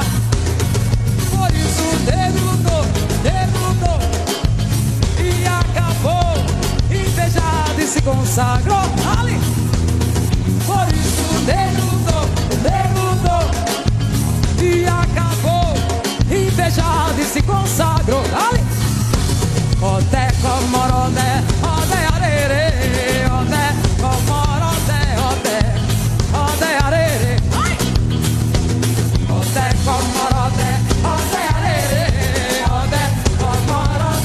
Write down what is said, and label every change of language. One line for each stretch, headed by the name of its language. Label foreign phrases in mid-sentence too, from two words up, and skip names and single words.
Portuguese: Por isso o negro lutou e acabou invejado e se consagrou ali. Por isso o negro lutou e acabou invejado e se consagrou ali.
Yoruba: Ode komorote, ode arere, ode komorote, ode arere. Ode komorote, ode arere, ode komorote.